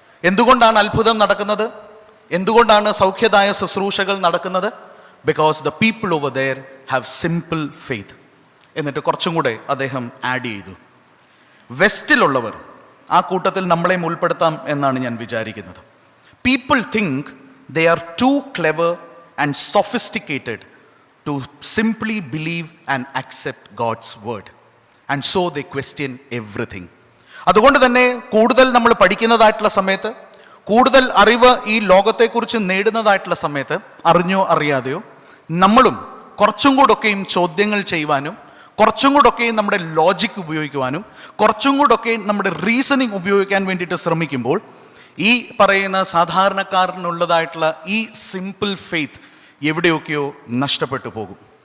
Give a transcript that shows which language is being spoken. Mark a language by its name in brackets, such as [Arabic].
[Malayalam] എന്തുകൊണ്ടാണ് അത്ഭുതം നടക്കുന്നത്, എന്തുകൊണ്ടാണ് സൗഖ്യദായ ശുശ്രൂഷകൾ നടക്കുന്നത്? [English] Because the people over there have simple faith. [Malayalam] എന്നിട്ട് കുറച്ചും കൂടെ അദ്ദേഹം ആഡ് ചെയ്തു, വെസ്റ്റിലുള്ളവർ, ആ കൂട്ടത്തിൽ നമ്മളെയും ഉൾപ്പെടുത്താം എന്നാണ് ഞാൻ വിചാരിക്കുന്നത്. [English] People think they are too clever and sophisticated to simply believe and accept God's word, and so they question everything. [Malayalam] അതുകൊണ്ട് തന്നെ കൂടുതൽ നമ്മൾ പഠിക്കുന്നതായിട്ടുള്ള സമയത്ത്, കൂടുതൽ അറിവ് ഈ ലോകത്തെക്കുറിച്ച് നേടുന്നതായിട്ടുള്ള സമയത്ത്, അറിഞ്ഞോ അറിയാതെയോ നമ്മളും കുറച്ചും കൂടൊക്കെയും ചോദ്യങ്ങൾ ചെയ്യുവാനും, കുറച്ചും കൂടൊക്കെയും നമ്മുടെ ലോജിക് ഉപയോഗിക്കുവാനും, കുറച്ചും കൂടൊക്കെയും നമ്മുടെ റീസണിങ് ഉപയോഗിക്കാൻ വേണ്ടിയിട്ട് ശ്രമിക്കുമ്പോൾ ഈ പറയുന്ന സാധാരണക്കാരനുള്ളതായിട്ടുള്ള ഈ സിമ്പിൾ ഫെയ്ത്ത് എവിടെയൊക്കെയോ നഷ്ടപ്പെട്ടു പോകും.